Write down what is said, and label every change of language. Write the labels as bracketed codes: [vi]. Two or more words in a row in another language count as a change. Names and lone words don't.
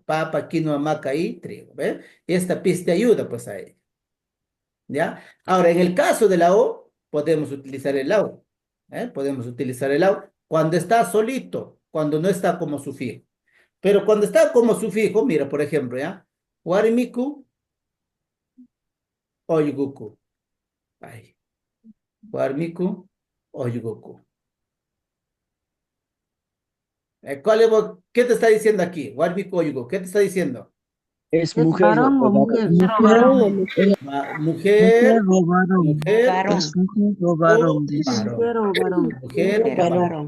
[es] Papa, quinoa, maca y trigo. ¿Ve? Esta pista te ayuda pues a ello. ¿Ya? Ahora, en el caso de la O, podemos utilizar el au. Podemos utilizar el au cuando está solito, cuando no está como sufijo. Pero cuando está como sufijo, mira, por ejemplo, ¿ya? [qu] Warmiku, oyguku. Ahí. Warmiku, oyguku. [es] ¿Qué te está diciendo aquí? [qu] Warmiku, oyguku. [es] ¿Qué te está diciendo? ¿Es ¿Es mujer varón o o varón? mujer? Mujer, Mujer o varón. mujer Es mujer o o varón, dice. varón. Mujer o varón. Mujer o varón.